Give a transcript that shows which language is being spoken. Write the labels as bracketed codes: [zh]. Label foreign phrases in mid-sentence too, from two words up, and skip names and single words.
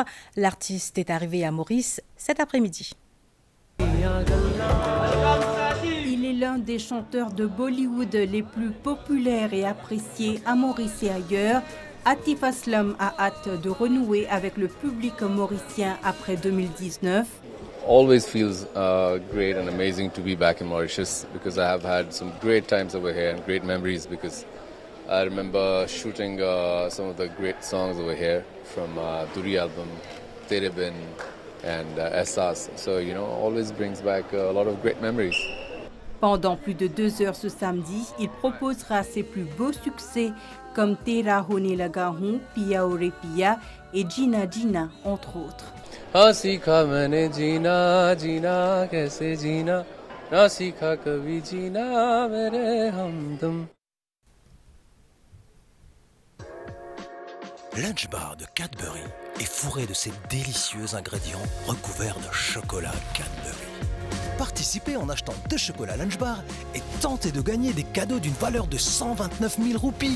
[fr] L'artiste est arrivé à Maurice cet après-midi. Il est l'un des chanteurs de Bollywood les plus populaires et appréciés à Maurice et ailleurs. Atif Aslam a hâte de renouer avec le public mauricien après 2019. [en] Always feels great and amazing to be back in Mauritius because I have had some great times over here and great memories because I remember shooting some of the great songs over here from Duri album, Tere Bin and Essas. So, always brings back a lot of great memories. [fr] Pendant plus de 2 heures ce samedi, il proposera ses plus beaux succès comme Tera Hone Laga Hoon, Pia Ore Pia et Gina Gina, entre autres. [hi] हाँ सीखा मैंने जीना जीना कैसे जीना ना सीखा कभी जीना मेरे हमदम. [fr] Lunch bar de Cadbury est fourré de ces délicieux ingrédients recouverts de chocolat Cadbury. Participez en achetant 2 chocolats Lunch bar et tentez de gagner des cadeaux d'une valeur de 129 000 roupies.